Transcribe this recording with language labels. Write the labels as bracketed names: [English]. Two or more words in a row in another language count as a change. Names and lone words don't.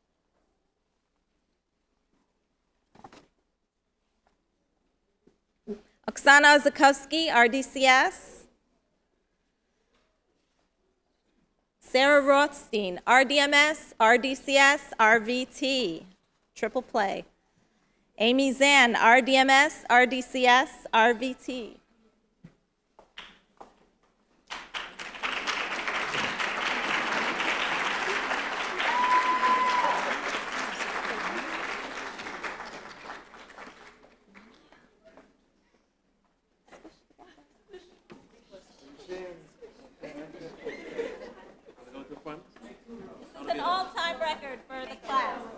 [English] Oksana Zakowski, RDCS. Sarah Rothstein, RDMS, RDCS, RVT. Triple play. Amy Zan, RDMS, RDCS, RVT. This is an all-time record for the class.